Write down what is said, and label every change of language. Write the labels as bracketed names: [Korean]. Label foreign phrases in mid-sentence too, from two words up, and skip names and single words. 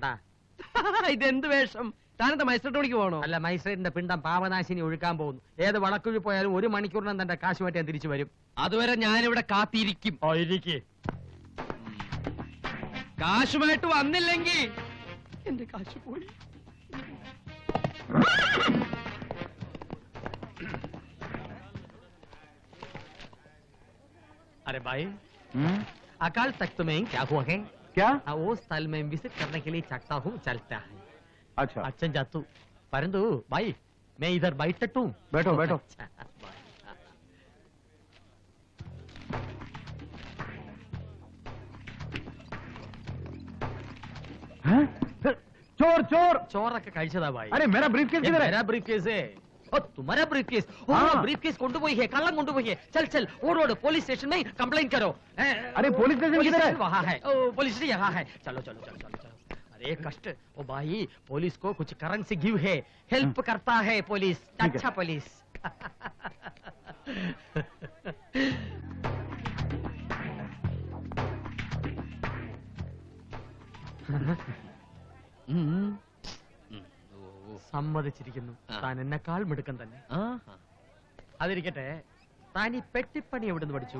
[Malayalam] ഇതെന്ത് വേഷം? താനെന്താ മജിസ്ട്രേറ്റ് പണിക്ക് പോകണോ? അല്ല, മജിസ്ട്രേറ്റിന്റെ പിണ്ടം പാവനാശിനി ഒഴുക്കാൻ പോകുന്നു. ഏത് വളക്കുഴി പോയാലും 1 മണിക്കൂറിനും തന്റെ കാശുമായിട്ട് ഞാൻ തിരിച്ചു വരും. അതുവരെ ഞാനിവിടെ കാത്തിരിക്കും. കാശുമായിട്ട് വന്നില്ലെങ്കിൽ എന്റെ കാശ് പോയി. [Hindi] अरे भाई, अकाल तख्त में क्या हुआ है? क्या? वो स्थल में विजिट करने के लिए चाहता हूँ, चलता है. अच्छा अच्छा जातू, परंतु भाई मैं इधर बैठता हूँ. बैठो बैठो. अच्छा, हैं? चोर चोर. [Malayalam] ചോറൊക്കെ കഴിച്ചതാ ഭായി. [Hindi] अरे मेरा ब्रीफकेस किधर है? मेरा ब्रीफकेस है. ओ तुम्हारा ब्रीफकेस? ओ हाँ. ब्रीफकेस കൊണ്ടുപോയി है, कल्ला കൊണ്ടുപോയി है. चल चल ओड ओड पुलिस स्टेशन में कंप्लेंट करो. अरे पुलिस स्टेशन किधर है? वहाँ है. ओ पुलिस स्टेशन यहाँ है. चलो चलो चलो चलो चलो. अरे कष्ट. ओ भाई पुलिस को कुछ करेंसी गिव है, हेल्प करता है पुलिस. ठीक है. अच्छा पुलिस. [Malayalam] സമ്മതിച്ചിരിക്കുന്നു. താൻ എന്നെക്കാൾ മിടുക്കൻ തന്നെ. അതിരിക്കട്ടെ, താൻ ഈ പെട്ടിപ്പണി എവിടുന്ന് പഠിച്ചു?